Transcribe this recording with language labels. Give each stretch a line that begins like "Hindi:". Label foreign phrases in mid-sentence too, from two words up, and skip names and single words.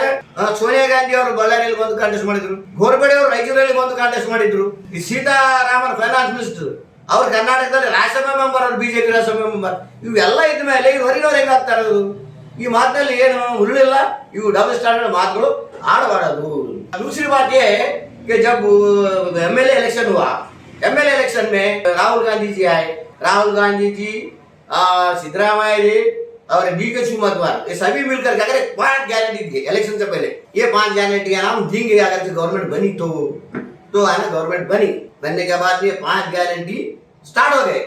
Kannada: ಸೋನಿಯಾ ಗಾಂಧಿ ಅವರು ಬಳ್ಳಾರಿಯಲ್ಲಿ ಬಂದು ಕಾಂಟೆಸ್ಟ್ ಮಾಡಿದ್ರು, ಗೋರ್ಬಡೆ ಅವರು ರಾಯಚೂರಲ್ಲಿ ಬಂದು ಕಾಂಟೆಸ್ಟ್ ಮಾಡಿದ್ರು. ಈ ಸೀತಾರಾಮನ್
English: finance minister
Kannada: ಅವ್ರು ಕರ್ನಾಟಕದಲ್ಲಿ ರಾಜ್ಯಸಭಾ ಮೆಂಬರ್, ಅವರು ಬಿಜೆಪಿ ರಾಜ್ಯಸಭಾ ಮೆಂಬರ್. ಇವೆಲ್ಲ ಇದ್ದ ಮೇಲೆ ಈ ಹೊರಗಿನವ್ರು ಹೆಂಗಾಗ್ತಾ ಇರೋದು? ಈ ಮಾತಿನಲ್ಲಿ ಏನು ಹುರುಳಿಲ್ಲ. ಇವು
English: double standard
Kannada: ಮಾತುಗಳು ಆಡಬಾರದು.
Hindi: दूसरी बात ये है कि जब
English: MLA election
Hindi: हुआ,
English: MLA election
Hindi: में राहुल गांधी जी आए, राहुल गांधी जी, सिद्धरामैया जी और DK शिवकुमार, ये सभी मिलकर अगर 5 गारंटी दिए इलेक्शन से पहले, ये 5 गारंटी का नाम देंगे अगर गवर्नमेंट बनी तो है ना, गवर्नमेंट बनने के बाद ये 5
English: guarantee start
Hindi: हो गए.